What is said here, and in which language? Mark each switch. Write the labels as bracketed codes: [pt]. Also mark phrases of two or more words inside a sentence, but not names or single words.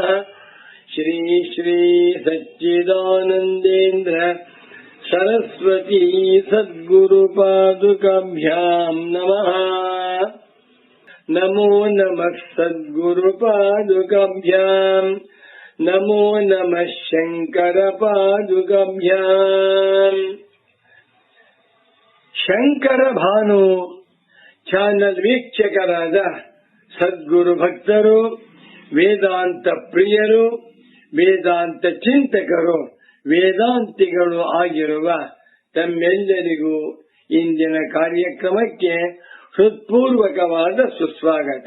[sa] श्री श्री सच्चिदानन्देन्द्र सरस्वती सद्गुरुपादुकाभ्यां नमः। नमो नमः सद्गुरुपादुकाभ्यां नमो नमः शङ्करपादुकाभ्याम्। [kn] ಶಂಕರ ಭಾನು ಚಾನಲ್ ವೀಕ್ಷಕರಾದ ಸದ್ಗುರು ಭಕ್ತರು, ವೇದಾಂತ ಪ್ರಿಯರು, ವೇದಾಂತ ಚಿಂತಕರು, ವೇದಾಂತಿಗಳು ಆಗಿರುವ ತಮ್ಮೆಲ್ಲರಿಗೂ ಇಂದಿನ ಕಾರ್ಯಕ್ರಮಕ್ಕೆ ಹೃತ್ಪೂರ್ವಕವಾದ ಸುಸ್ವಾಗತ.